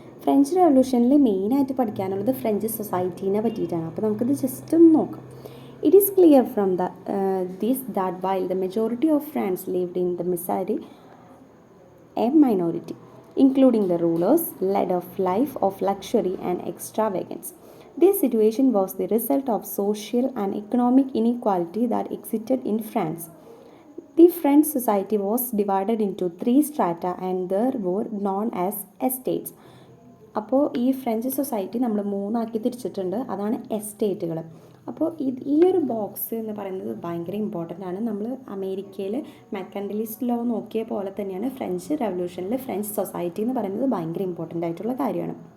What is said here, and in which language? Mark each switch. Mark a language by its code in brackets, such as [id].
[ml] French റവല്യൂഷനിൽ മെയിനായിട്ട് പഠിക്കാനുള്ളത് French സൊസൈറ്റീനെ പറ്റിയിട്ടാണ്. അപ്പോൾ നമുക്കിത് ജസ്റ്റ് ഒന്ന് നോക്കാം. [en] It is clear from this that while the majority of France lived in the misery, a minority, including the rulers, led a life of luxury and extravagance. This situation was the result of social and economic inequality that existed in France. The French society was divided into 3 strata and they were known as estates. [ml] അപ്പോൾ ഈ French society നമ്മൾ 3 ആക്കി തിരിച്ചിട്ടുണ്ട്. അതാണ് എസ്റ്റേറ്റുകൾ. അപ്പോൾ ഈ ഒരു box എന്ന് പറയുന്നത് ഭയങ്കര ഇമ്പോർട്ടൻ്റ് ആണ്. നമ്മൾ അമേരിക്കയിൽ മെർക്കന്റലിസ്റ്റ് ലോ നോക്കിയ പോലെ തന്നെയാണ് ഫ്രഞ്ച് റെവല്യൂഷനിൽ ഫ്രഞ്ച് സൊസൈറ്റി എന്ന് പറയുന്നത് ഭയങ്കര ഇമ്പോർട്ടൻ്റ് ആയിട്ടുള്ള കാര്യമാണ്.